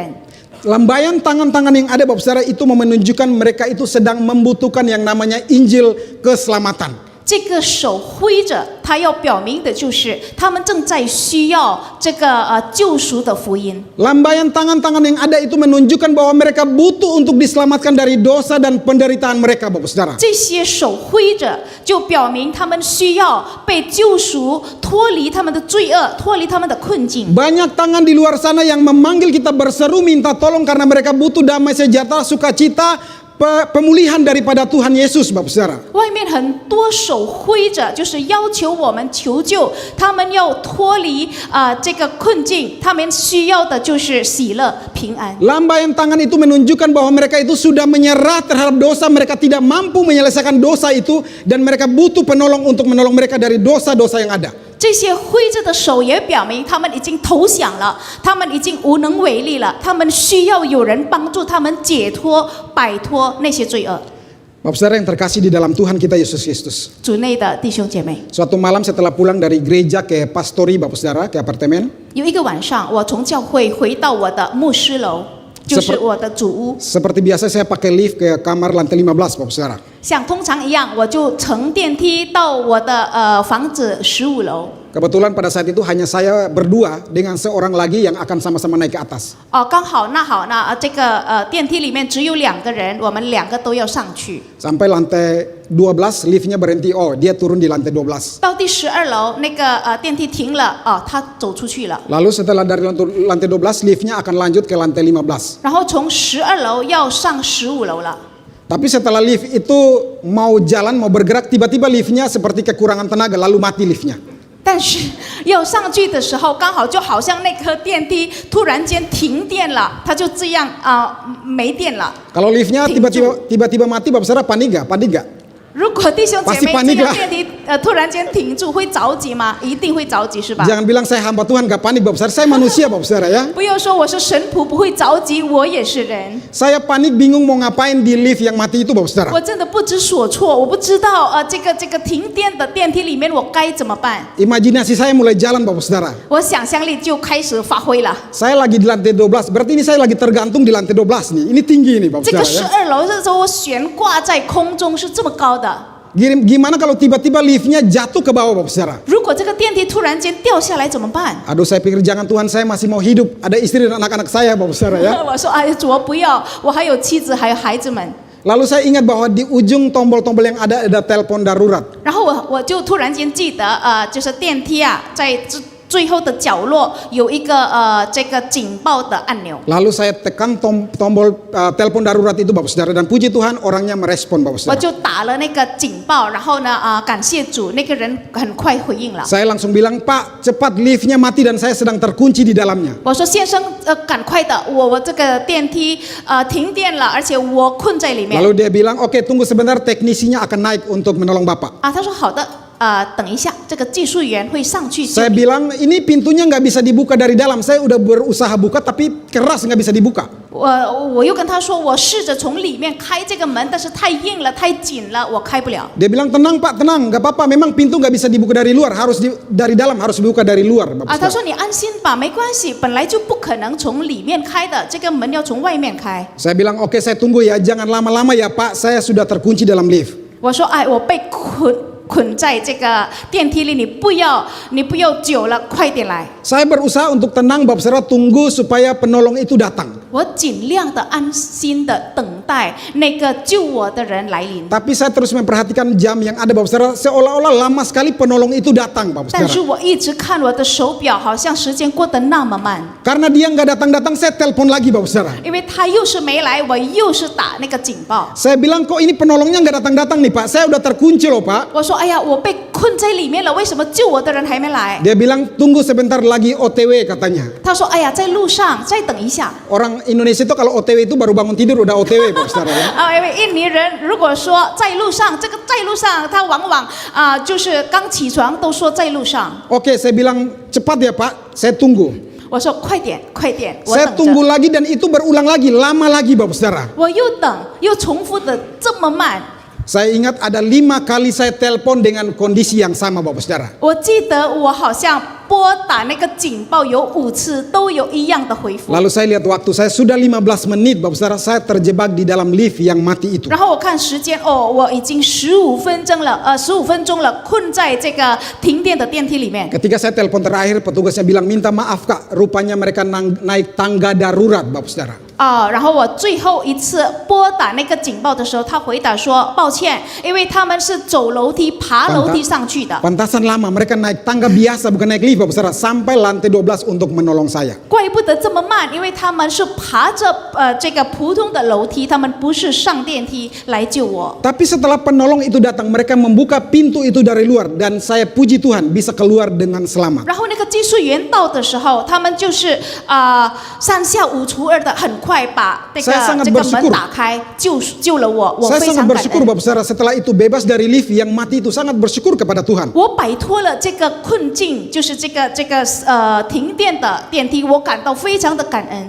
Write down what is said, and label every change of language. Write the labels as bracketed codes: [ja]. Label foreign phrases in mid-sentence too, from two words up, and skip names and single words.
[id] Lambaian tangan-tangan yang ada, Bapak Saudara, itu menunjukkan mereka itu sedang membutuhkan yang namanya Injil keselamatan. [zh] 这个手挥着，它要表明的就是他们正在需要这个救赎的福音。 [id] Lambaian tangan-tangan yang ada itu menunjukkan bahwa mereka butuh untuk diselamatkan dari dosa dan penderitaan mereka, Bapak Saudara. [zh] 这些手挥着，就表明他们需要被救赎，脱离他们的罪恶，脱离他们的困境。 [id] Banyak tangan di luar sana yang memanggil kita berseru minta tolong karena mereka butuh damai sejahtera, sukacita, pemulihan daripada Tuhan Yesus, Bapak Saudara. [zh] 外面很多手挥着，就是要求我们求救，他们要脱离这个困境，他们需要的就是喜乐、平安。 [id] Lambaian tangan itu menunjukkan bahwa mereka itu sudah menyerah terhadap dosa, mereka tidak mampu menyelesaikan dosa itu dan mereka butuh penolong untuk menolong mereka dari dosa-dosa yang ada. [zh] 这些挥着的手也表明他们已经投降了，他们已经无能为力了，他们需要有人帮助他们解脱、摆脱那些罪恶。 [id] Bapak Saudara yang terkasih di dalam Tuhan kita Yesus Kristus. [zh] 主内的弟兄姐妹， [id] Suatu malam setelah pulang dari gereja ke pastori, Bapak Saudara, ke apartemen. [zh] 有一个晚上，我从教会回到我的牧师楼，就是我的主屋。 [id] Seperti biasa saya pakai lift ke kamar lantai 15, Bapak Saudara. [zh] 像通常一样，我就乘电梯到我的房子15楼。 [id] Kebetulan pada saat itu hanya saya berdua dengan seorang lagi yang akan sama-sama naik ke atas. [zh] 刚好那这个电梯里面只有2个人，我们2个都要上去。 [id] Sampai lantai 12 liftnya berhenti, oh dia turun di lantai 12. [zh] 到第12楼，那个电梯停了，他走出去了。 [id] Lalu setelah dari lantai 12 liftnya akan lanjut ke lantai 15. [zh] 然后从12楼要上15楼了。 [id] Tapi setelah lift itu mau jalan, mau bergerak, tiba-tiba liftnya seperti kekurangan tenaga, lalu mati liftnya. [zh] 但是要上去的时候，刚好就好像那颗电梯突然间停电了，它就这样没电了。 [id] Kalau liftnya tiba-tiba mati, Bapak Saudara panik gak? Panik gak? [zh] 如果弟兄姐 [id] Pasti [zh] 妹 [id] panik [zh] 这个 [id] lah. [zh] 电梯突然间停住，会着急吗？一定会着急，是吧？ [id] Jangan bilang saya hamba Tuhan gak panik, Bapak Saudara. Saya manusia, Bapak Saudara ya. [zh] 不要说我是神仆不会着急，我也是人， [id] Saya panik bingung mau ngapain di lift yang mati itu, Bapak Saudara. [zh] 我真的不知所措，我不知道这个停电的电梯里面我该怎么办。 [id] Imajinasi saya mulai jalan, Bapak Saudara. [zh] 我想象力就开始发挥了。 [id] Saya lagi di lantai 12, berarti ini saya lagi tergantung di lantai 12 nih. Ini tinggi ini, Bapak [zh] 这个 [id] Saudara ya. [zh] 12 楼的时候，我悬挂在空中是这么高的。 [id] Gimana kalau tiba-tiba liftnya jatuh ke bawah, Bapak Saudara? [zh] 如果这个电梯突然间掉下来怎么办？ [id] Aduh, saya pikir jangan Tuhan, saya masih mau hidup. Ada istri dan anak-anak saya, Bapak Saudara ya. [zh] 我说哎呀，主啊不要，我还有妻子，还有孩子们。 [id] Lalu saya ingat bahwa di ujung tombol-tombol yang ada telepon darurat. [zh] 然后我就突然间记得就是电梯在最后的角落有一个这个警报的按钮。 [id] Lalu saya tekan tombol telepon darurat itu, Bapak Saudara, dan puji Tuhan orangnya merespon, Bapak [zh] 我 [id] Saudara. [zh] 就打了那个警报，然后呢感谢主，那个人很快回应了。 [id] Saya langsung bilang, Pak, cepat liftnya mati dan saya sedang terkunci di dalamnya. [zh] 我说先生赶快的，我这个电梯停电了，而且我困在里面。 [id] Lalu dia bilang, oke tunggu sebentar, teknisinya akan naik untuk menolong Bapak. [zh] 他说好的。等一下，这个技术员会上去。 [id] Saya bilang ini pintunya nggak bisa dibuka dari dalam. Saya udah berusaha buka tapi keras nggak bisa dibuka. [zh] 我又跟他说，我试着从里面开这个门，但是太硬了，太紧了，我开不了。 [id] Dia bilang tenang Pak, tenang, nggak apa-apa. Memang pintu nggak bisa dibuka dari luar, harus dari dalam, harus dibuka dari luar. Bapak [zh] 他 [id] Saudara. [zh] 说你安心吧，没关系，本来就不可能从里面开的，这个门要从外面开。 [id] Saya bilang oke, saya tunggu ya, jangan lama-lama ya Pak. Saya sudah terkunci dalam lift. [zh] 我说哎，我被捆在这个电梯里，你不要久了，快点来。 [id] Saya berusaha untuk tenang, Bapak Saudara, tunggu supaya penolong itu datang. [zh] 我尽量的安心的等待那个救我的人来临。 [id] Tapi saya terus memperhatikan jam yang ada Bapak Saudara, seolah-olah lama sekali penolong itu datang Bapak [zh] 但是 [id] Saudara. [zh] 我一直看我的手表，好像时间过得那么慢， [id] Karena dia nggak datang-datang, saya telepon lagi Bapak Saudara. [zh] 因为他又是没来，我又是打那个警报。 [id] Saya bilang kok ini penolongnya nggak datang-datang nih Pak, saya udah terkunci loh Pak. [zh] 我说：“哎呀，我被困在里面了，为什么救我的人还没来 [id] Dia bilang tunggu sebentar lagi OTW katanya.？” [zh] 他说：“哎呀，在路上，再等一下。 [id] Orang Indonesia itu kalau OTW itu baru bangun tidur udah OTW Bapak Saudara ya. [zh] 因为印尼人如果说在路上，这个在路上，他往往就是刚起床都说在路上。 [id] Oke, saya bilang cepat ya Pak, saya tunggu. [zh] 我说快点，快点，我 [id] Saya [zh] 等 [id] tunggu [zh] 着。 [id] lagi dan itu berulang lagi, lama lagi Bapak Saudara. [zh] 我又等，又重复的这么慢。 [id] Saya ingat ada 5 kali saya telepon dengan kondisi yang sama Bapak Saudara. [zh] 我记得我好像拨打那个警报有5次，都有一样的回复。 [id] Lalu saya lihat waktu, saya sudah 15 menit Bapak Saudara, saya terjebak di dalam lift yang mati itu. [zh] 然后我看时间，哦，我已经15分钟了，15分钟了，困在这个停电的电梯里面。 [id] Ketika saya telepon terakhir, petugasnya bilang minta maaf Kak, rupanya mereka naik tangga darurat Bapak Saudara. [zh] 然后我最后一次拨打那个警报的时候，他回答说：“抱歉，因为他们是走楼梯、爬楼梯上去的。 [id] Pantasan lama, mereka naik tangga biasa bukan naik lift Bapak Saudara, sampai lantai 12 untuk menolong saya. [zh] 怪不得这么慢，因为他们是爬着这个普通的楼梯，他们不是上电梯来救我。 [id] Tapi setelah penolong itu datang, mereka membuka pintu itu dari luar dan saya puji Tuhan bisa keluar dengan selamat. [zh] 然后那个技术员到的时候，他们就是三下五除二的很快把这个 [id] Saya sangat [zh] 这个 [id] bersyukur. [zh] 门打开，救了我，我 [id] Saya [zh] 非 [id] sangat [zh] 常感 [id] bersyukur [zh] 恩。 [id] Bapak Saudara, setelah itu bebas dari lift yang mati itu, sangat bersyukur kepada Tuhan. [zh] 我摆脱了这个困境，就是这个停电的电梯，我感到非常的感恩。